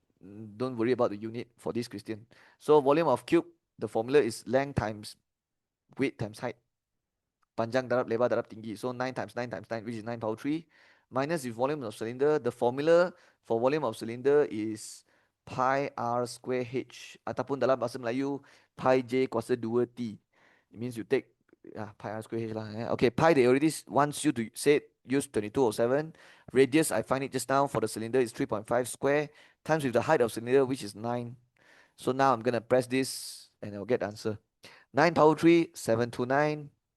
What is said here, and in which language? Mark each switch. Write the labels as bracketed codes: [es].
[en] don't worry about the unit for this question. So volume of cube, the formula is length times width times height. [ms] Panjang darab lebar darab tinggi. [en] So 9 times 9 times 9, which is 9 power 3. Minus the volume of cylinder. The formula for volume of cylinder is pi r square h. [ms] Ataupun dalam bahasa Melayu, pi j kuasa 2t. [en] It means you take pi r square h lah. Okay, pi they already wants you to say use 2207. Radius, I find it just now for the cylinder is 3.5 square times with the height of cylinder, which is 9. So now I'm going to press this and I'll get the answer. 9 power 3, 729.